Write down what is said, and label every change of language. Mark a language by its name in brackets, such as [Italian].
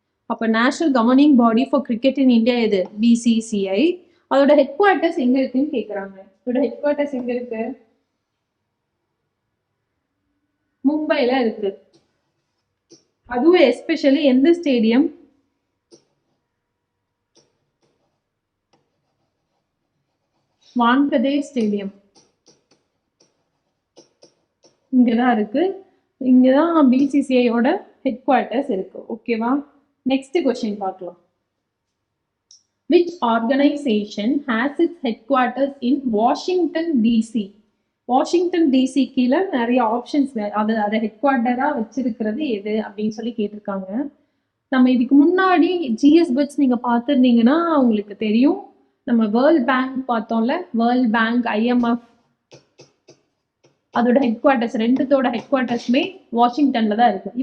[Tamil] அப்ப [English] national governing body for cricket in India [Tamil] எது? BCCI. அதோட ஹெட் குவார்ட்டர்ஸ் எங்க இருக்குன்னு கேக்குறாங்க. அதோட ஹெட் குவார்ட்டர்ஸ் எங்க இருக்கு? மும்பைல இருக்கு. அதுவும் எஸ்பெஷலி எந்த ஸ்டேடியம்? வான்கதே ஸ்டேடியம் இங்கதான் இருக்கு. இங்கதான் பிசிசிஐயோட ஹெட் குவார்ட்டர்ஸ் இருக்கு. ஓகேவா? நெக்ஸ்ட் கொஸ்டின் பார்க்கலாம். [English] Which organization has its headquarters in Washington DC? [Tamil] Washington DC கீழே நிறைய ஆப்ஷன்ஸ் அதை ஹெட் குவார்ட்டரா வச்சிருக்கிறது எது அப்படின்னு சொல்லி கேட்டிருக்காங்க. நம்ம இதுக்கு முன்னாடி ஜிஎஸ் பிட்ஸ் நீங்க பார்த்துருந்தீங்கன்னா உங்களுக்கு தெரியும். நம்ம வேர்ல்ட் பேங்க் பார்த்தோம்ல, வேர்ல்ட் பேங்க், IMF, அதோட ஹெட் குவார்ட்டர்ஸ் 2தோட ஹெட் குவார்ட்டர்ஸுமே வாஷிங்டன்ல தான் இருக்கு.